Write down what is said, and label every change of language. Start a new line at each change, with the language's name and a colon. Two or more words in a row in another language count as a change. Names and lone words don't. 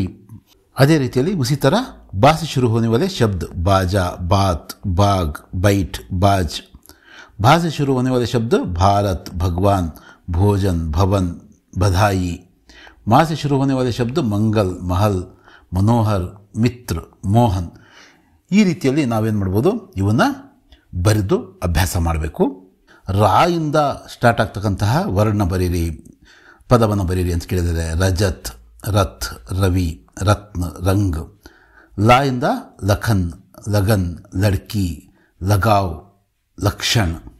Kannada: ಅದೇ ರೀತಿಯಲ್ಲಿ
Hindi: उसी तरह बा से शुरू होने वाले शब्द बाजा, बात, बाग, बैठ, बाज. भा से शुरू होने वाले शब्द भारत, भगवान, भोजन, भवन, बधाई. माँ से शुरू होने वाले शब्द मंगल, महल, मनोहर, मित्र, मोहन.
Kannada: ಈ ರೀತಿಯಲ್ಲಿ ನಾವೇನು ಮಾಡ್ಬೋದು, ಇವನ್ನ ಬರೆದು ಅಭ್ಯಾಸ ಮಾಡಬೇಕು. ರಾ ಇಂದ ಸ್ಟಾರ್ಟ್ ಆಗ್ತಕ್ಕಂತಹ ವರ್ಣ ಬರೀರಿ, ಪದವನ್ನು ಬರೀರಿ ಅಂತ ಕೇಳಿದರೆ
Hindi: रजत, रथ, रवि, रत्न, रंग.
Kannada: ಲಾ ಇಂದ
Hindi: लखन, लगन, लड़की, लगाव, लक्षण.